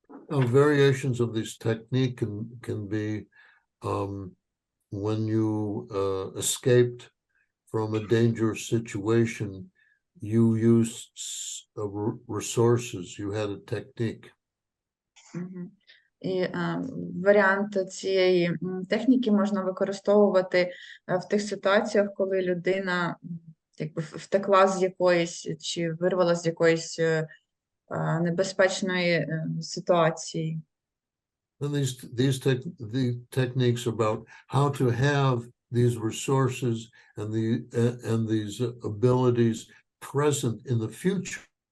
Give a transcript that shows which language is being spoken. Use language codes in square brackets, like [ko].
[en] Variations of this technique can be when you escaped from a dangerous situation, you used resources, you had a technique. Мгм. [uk] І варіант цієї техніки можна використовувати в тих ситуаціях, коли людина якби втекла з якоїсь чи вирвала з якоїсь небезпечної ситуації. [en] And the techniques about how to have these resources and these abilities present in the future.